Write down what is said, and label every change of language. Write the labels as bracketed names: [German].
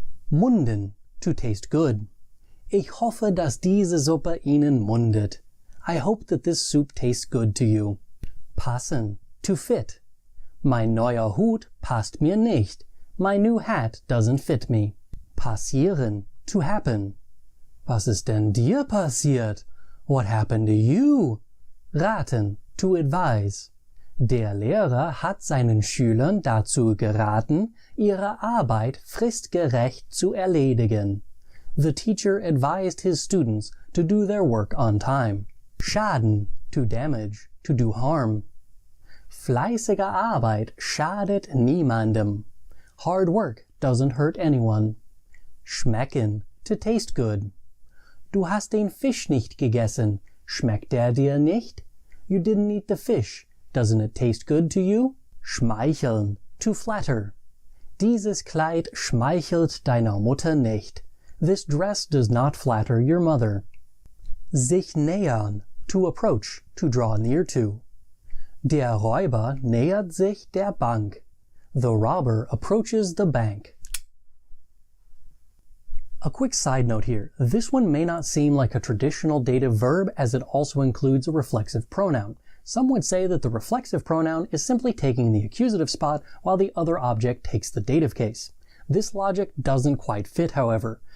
[English] Munden, to taste good. [German] Ich hoffe, dass diese Suppe Ihnen mundet. [English] I hope that this soup tastes good to you. Passen, to fit. [German] Mein neuer Hut passt mir nicht. [English] My new hat doesn't fit me. [German] Passieren, [English] to happen. [German] Was ist denn dir passiert? [English] What happened to you? Raten, to advise. [German] Der Lehrer hat seinen Schülern dazu geraten, ihre Arbeit fristgerecht zu erledigen. [English] The teacher advised his students to do their work on time. Schaden, to damage, to do harm. [German] Fleißige Arbeit schadet niemandem. [English] Hard work doesn't hurt anyone. Schmecken, to taste good. [German] Du hast den Fisch nicht gegessen. Schmeckt der dir nicht? [English] You didn't eat the fish. Doesn't it taste good to you? Schmeicheln, to flatter. [German] Dieses Kleid schmeichelt deiner Mutter nicht. [English] This dress does not flatter your mother. Sich nähern, to approach, to draw near to. [German] Der Räuber nähert sich der Bank. [English] The robber approaches the bank. A quick side note here. This one may not seem like a traditional dative verb as it also includes a reflexive pronoun. Some would say that the reflexive pronoun is simply taking the accusative spot while the other object takes the dative case. This logic doesn't quite fit, however.